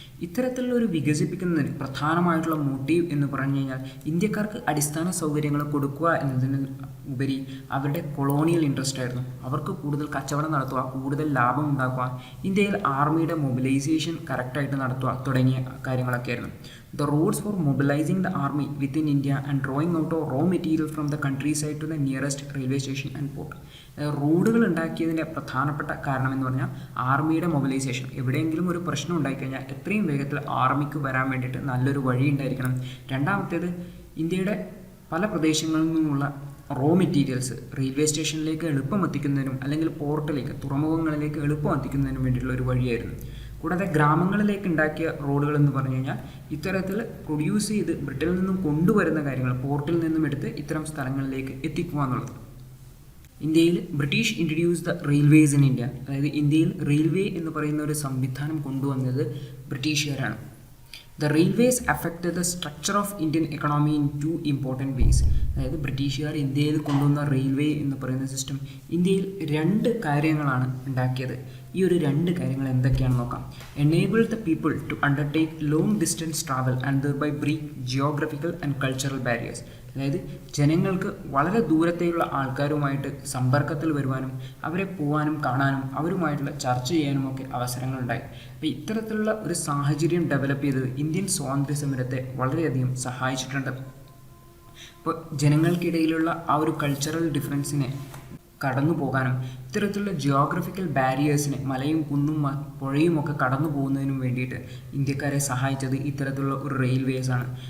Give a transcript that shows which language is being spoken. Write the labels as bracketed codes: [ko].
[ml] ഇത്തരത്തിലുള്ള ഒരു വികസിപ്പിക്കുന്നതിന് പ്രധാനമായിട്ടുള്ള മോട്ടീവ് എന്ന് പറഞ്ഞു കഴിഞ്ഞാൽ ഇന്ത്യക്കാർക്ക് അടിസ്ഥാന സൗകര്യങ്ങൾ കൊടുക്കുക എന്നതിന് ഉപരി അവരുടെ കൊളോണിയൽ ഇൻട്രസ്റ്റ് ആയിരുന്നു. അവർക്ക് കൂടുതൽ കച്ചവടം നടത്തുക, കൂടുതൽ ലാഭം ഉണ്ടാക്കുക, ഇന്ത്യയിൽ ആർമിയുടെ മൊബിലൈസേഷൻ കറക്റ്റായിട്ട് നടത്തുക തുടങ്ങിയ കാര്യങ്ങളൊക്കെ ആയിരുന്നു. [en] The roads for mobilizing the army within India and drawing out of raw material from the countryside to the nearest railway station and port. [ml] റോഡുകൾ ഉണ്ടാക്കിയതിൻ്റെ പ്രധാനപ്പെട്ട കാരണം എന്ന് പറഞ്ഞാൽ ആർമിയുടെ മൊബിലൈസേഷൻ. എവിടെയെങ്കിലും ഒരു പ്രശ്നം ഉണ്ടായിക്കഴിഞ്ഞാൽ എത്രയും വേഗത്തിൽ ആർമിക്ക് വരാൻ വേണ്ടിയിട്ട് നല്ലൊരു വഴി ഉണ്ടായിരിക്കണം. രണ്ടാമത്തേത്, ഇന്ത്യയുടെ പല പ്രദേശങ്ങളിൽ നിന്നുള്ള റോ മെറ്റീരിയൽസ് റെയിൽവേ സ്റ്റേഷനിലേക്ക് എളുപ്പം എത്തിക്കുന്നതിനും അല്ലെങ്കിൽ പോർട്ടിലേക്ക്, തുറമുഖങ്ങളിലേക്ക് എളുപ്പം എത്തിക്കുന്നതിനും വേണ്ടിയിട്ടുള്ള ഒരു വഴിയായിരുന്നു. കൂടാതെ ഗ്രാമങ്ങളിലേക്ക് ഉണ്ടാക്കിയ റോഡുകൾ എന്ന് പറഞ്ഞു കഴിഞ്ഞാൽ ഇത്തരത്തിൽ പ്രൊഡ്യൂസ് ചെയ്ത് ബ്രിട്ടനിൽ നിന്നും കൊണ്ടുവരുന്ന കാര്യങ്ങൾ പോർട്ടിൽ നിന്നും എടുത്ത് ഇത്തരം സ്ഥലങ്ങളിലേക്ക് എത്തിക്കുക എന്നുള്ളത്. ഇന്ത്യയിൽ [en] British introduce the railways in India, [ml] അതായത് ഇന്ത്യയിൽ റെയിൽവേ എന്ന് പറയുന്ന ഒരു സംവിധാനം കൊണ്ടുവന്നത് ബ്രിട്ടീഷുകാരാണ്. [en] The railways affected the structure of Indian economy in two important ways. [ml] അതായത് ബ്രിട്ടീഷുകാർ ഇന്ത്യയിൽ കൊണ്ടുവന്ന റെയിൽവേ എന്ന് പറയുന്ന സിസ്റ്റം ഇന്ത്യയിൽ 2 കാര്യങ്ങളാണ് ഉണ്ടാക്കിയത്. ഈ ഒരു 2 കാര്യങ്ങൾ എന്തൊക്കെയാണെന്ന് നോക്കാം. [en] Enabled the people to undertake long distance travel and thereby break geographical and cultural barriers. [ml] അതായത് ജനങ്ങൾക്ക് വളരെ ദൂരത്തേക്കുള്ള ആൾക്കാരുമായിട്ട് സമ്പർക്കത്തിൽ വരുവാനും അവരെ പോകാനും കാണാനും അവരുമായിട്ടുള്ള ചർച്ച ചെയ്യാനും ഒക്കെ അവസരങ്ങളുണ്ടായി. അപ്പോൾ ഇത്തരത്തിലുള്ള ഒരു സാഹചര്യം ഡെവലപ്പ് ചെയ്തത് ഇന്ത്യൻ സ്വാതന്ത്ര്യ സമരത്തെ വളരെയധികം സഹായിച്ചിട്ടുണ്ട്. അപ്പോൾ ജനങ്ങൾക്കിടയിലുള്ള ആ ഒരു കൾച്ചറൽ ഡിഫറൻസിനെ കടന്നു പോകാനും ഇത്തരത്തിലുള്ള ജിയോഗ്രഫിക്കൽ ബാരിയേഴ്സിനെ, മലയും കുന്നും പുഴയും ഒക്കെ കടന്നു പോകുന്നതിനും വേണ്ടിയിട്ട് ഇന്ത്യക്കാരെ സഹായിച്ചത് ഇത്തരത്തിലുള്ള ഒരു റെയിൽവേസ് ആണ്.